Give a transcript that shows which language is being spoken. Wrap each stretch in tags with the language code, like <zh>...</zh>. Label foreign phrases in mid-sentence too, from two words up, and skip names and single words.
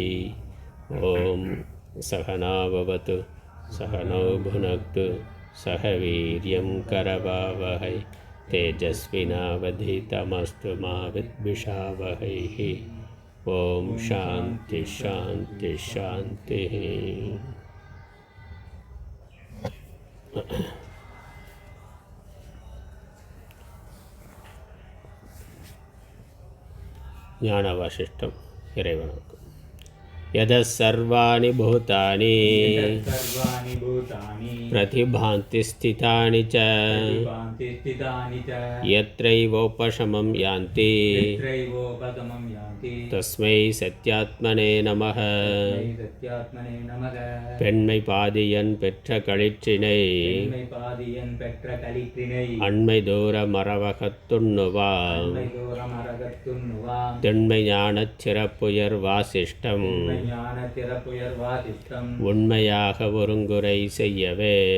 <sa>ॐ सहना भवतु सहनौ भुनक्तु सह वीर्यं करवावहै तेजस्विनावधीतमस्तु मा विद्विषावहैः. ओम शांति शांति शांति.</sa> <ta>ஞானவாசிஷ்டம் இறைவனுக்கு.</ta> <sa>यदः सर्वाणि भूतानि प्रतिभान्ति स्थितानि च यत्रैवोपशमं यान्ति तस्मै सत्यात्मने नमः.</sa> <ta>பெண்மை பாதியன் பெற்ற களிற்றினை அண்மை தூர மரவகத்துண்ணுவாம் தென்மை ஞானச் சிறப்புயர் வாசிஷ்டம் உண்மையாக ஒருங்குறை செய்யவே</ta>